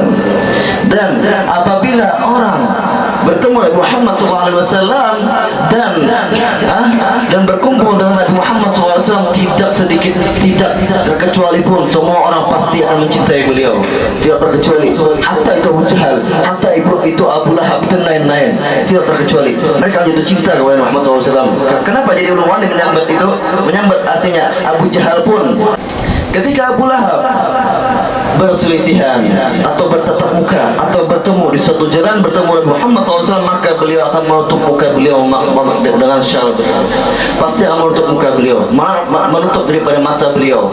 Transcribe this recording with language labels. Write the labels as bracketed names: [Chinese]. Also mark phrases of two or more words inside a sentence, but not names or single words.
[Indonesian] Dan apabila orang bertemu Nabi Muhammad SAW dan berkumpul dengan Nabi Muhammad SAW, tidak sedikit, tidak terkecuali pun semua orang pasti akan mencintai beliau, tidak terkecuali. Hatta itu Abu Jahal, hatta itu Abu Lahab dan lain-lain, tidak terkecuali. Mereka jatuh cinta kepada Muhammad SAW. [Banjar] Kenapa jadi ulun wali menyambat itu? [Indonesian] Menyambat artinya Abu Jahal pun ketika Abu Lahab berselisihan atau bertatap muka atau bertemu di suatu jalan, bertemu Nabi Muhammad SAW, maka beliau akan menutup muka beliau dengan syarat, pasti akan menutup muka beliau, menutup daripada mata beliau.